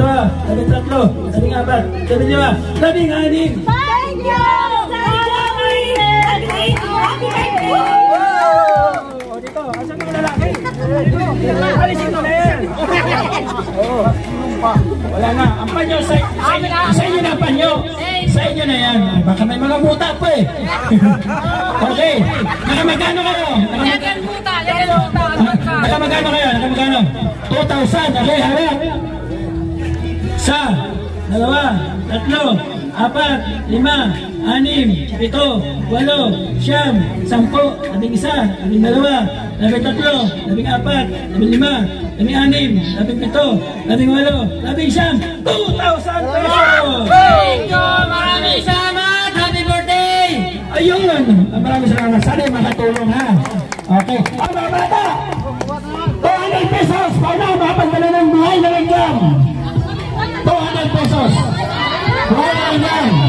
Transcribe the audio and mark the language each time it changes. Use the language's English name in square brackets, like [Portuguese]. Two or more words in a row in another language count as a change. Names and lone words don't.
[Filipino] labing tatlo, labing apat, labing lima, labing anim. [English] Thank you! [Filipino] O dito, asan mga lalaki? Alisin mo na yan. Oo. Wala na. Ang panyo, sa inyo na ang panyo. Sa inyo na yan. Baka may mga buta pa eh. Okay. Nakamagano kayo? Nakamagano kayo? Nakamagano? 2,000. Okay, harap. Sa, dalawa, tatlo, apat, lima, anim, pito, walo, siyam, sampo, labing isa, labing dalawa, labing tatlo, labing apat, labing lima, labing anim, labing pito, labing walo, labing siyam, 2,000 pesos! [English] Thank you! [Filipino] Maraming salamat! [English] Happy birthday! [Filipino] Ayun! Maraming salamat. Sana yung makatulong ha. Okay. Ang mga bata! 200 pesos! Paano mapagdala ng buhay na langgam? 200 pesos! Buhay na langgam!